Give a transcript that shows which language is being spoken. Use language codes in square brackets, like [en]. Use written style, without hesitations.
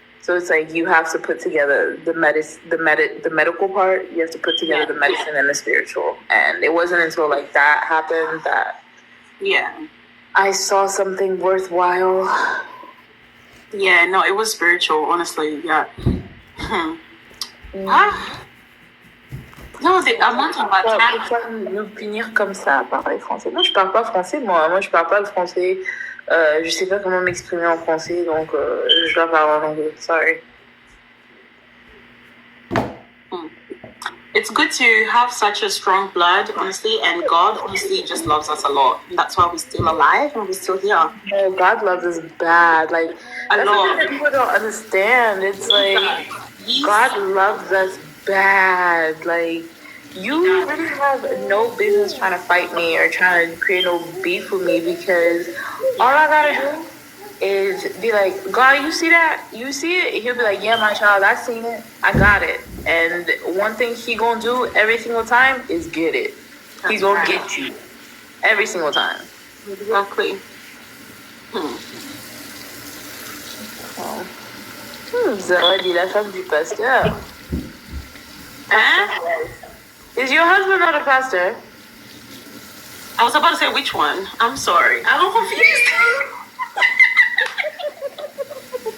[en] So it's like you have to put together the medical part. You have to put together the medicine and the spiritual. And it wasn't until like that happened that I saw something worthwhile. Yeah, no, it was spiritual, honestly. Yeah. [fr] Non, c'est à moi, Pourquoi nous punir comme ça à parler français? Non, je parle pas français, moi. Moi, je parle pas le français. Je sais pas comment m'exprimer en français, donc je dois parler en anglais. [en] Sorry. It's good to have such a strong blood, honestly, and God honestly just loves us a lot. That's why we're still alive and we're still here. No, God loves us bad. Like that's something that people don't understand. It's like God loves us bad. Like you really have no business trying to fight me or trying to create no beef with me, because all I gotta do is be like, God, you see that? You see it? He'll be like, yeah, my child, I seen it. I got it. And one thing he gonna do every single time is get it. He's gonna get you every single time. Exactly. [fr] Zawadi, la femme du pasteur. Huh? [en] Is your husband not a pastor? I was about to say which one. I'm sorry. I'm confused.